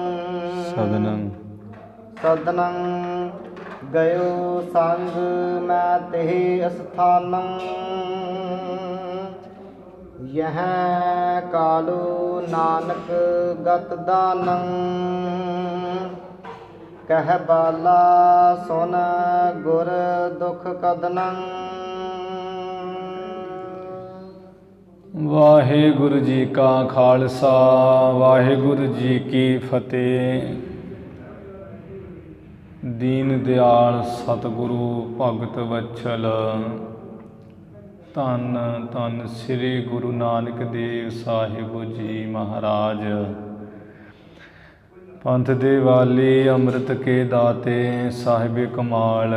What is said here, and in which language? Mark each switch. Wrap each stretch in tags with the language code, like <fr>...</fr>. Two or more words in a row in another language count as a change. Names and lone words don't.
<bra>सदनं गयो संग मैं तेहि स्थानं। यह कालू नानक गत दानं। कह बाला सुन गुर दुख कदनं।</bra> <pa>ਵਾਹਿਗੁਰੂ ਜੀ ਕਾ ਖ਼ਾਲਸਾ ਵਾਹਿਗੁਰੂ ਜੀ ਕੀ ਫ਼ਤਿਹ। ਦੀਨ ਦਇਆਲ ਸਤਿਗੁਰੂ ਭਗਤ ਵਤਸਲ ਧੰਨ ਧੰਨ ਸ੍ਰੀ ਗੁਰੂ ਨਾਨਕ ਦੇਵ ਸਾਹਿਬ ਜੀ ਮਹਾਰਾਜ। ਪੰਥ ਦੇ ਵਾਲੀ ਅੰਮ੍ਰਿਤ ਕੇ ਦਾਤੇ ਸਾਹਿਬ ਕਮਾਲ।</pa>